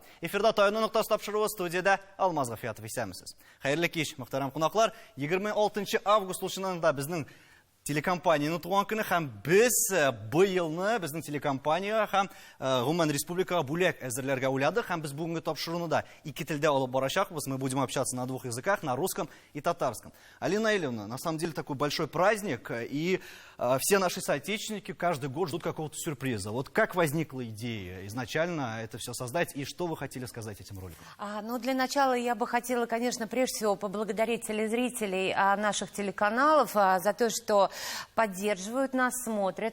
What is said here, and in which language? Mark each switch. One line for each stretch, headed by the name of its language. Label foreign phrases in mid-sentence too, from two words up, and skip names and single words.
Tatar: Эфирда таяну ноктасы тапшыруы студияда Алмаз Гафиятов исәмсез. Хәерле кич, мөхтәрәм кунаклар. 26 август улчынында безнең телекомпанияның туган көне һәм без быелны безнең телекомпания һәм Гоман Республикага бүләк әзерләргә уйладык һәм без бүгенге тапшыруны да ике телдә алып барачакбыз.
Russian: Мы будем общаться на двух языках, на русском и татарском. Алина Ильевна, на самом деле такой большой праздник, и все наши соотечественники каждый год ждут какого-то сюрприза. Вот как возникла идея изначально это все создать, и что вы хотели сказать этим роликом? Ну, для начала я бы хотела, конечно, прежде всего поблагодарить телезрителей наших телеканалов за то, что поддерживают нас, смотрят.